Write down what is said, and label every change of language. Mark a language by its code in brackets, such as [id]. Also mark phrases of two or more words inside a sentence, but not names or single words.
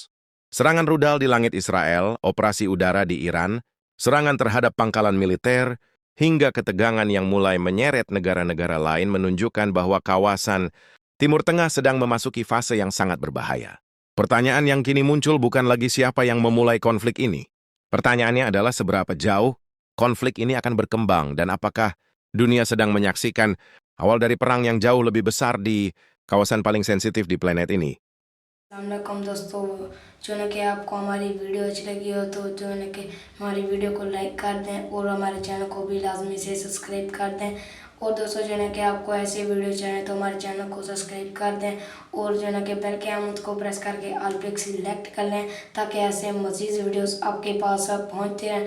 [id] Serangan rudal di langit Israel, operasi udara di Iran, serangan terhadap pangkalan militer, hingga ketegangan yang mulai menyeret negara-negara lain menunjukkan bahwa kawasan Timur Tengah sedang memasuki fase yang sangat berbahaya. Pertanyaan yang kini muncul bukan lagi siapa yang memulai konflik ini. Pertanyaannya adalah seberapa jauh konflik ini akan berkembang dan apakah dunia sedang menyaksikan awal dari perang yang jauh lebih besar di kawasan paling sensitif di planet ini. [ur] السلام علیکم دوستو، جو ہے کہ آپ کو ہماری ویڈیو اچھی لگی ہو تو جو ہے کہ ہماری ویڈیو کو لائک کر دیں اور ہمارے چینل کو بھی لازمی سے سبسکرائب کر دیں اور دوستو جو ہے نا کہ آپ کو ایسے ویڈیو چاہیے تو ہمارے چینل کو سبسکرائب کر دیں اور جو ہے نا کہ بیل کے آئیکن کو پریس کر کے آل پے سلیکٹ کر لیں تاکہ ایسے مزید ویڈیوز آپ کے پاس پہنچتے رہیں.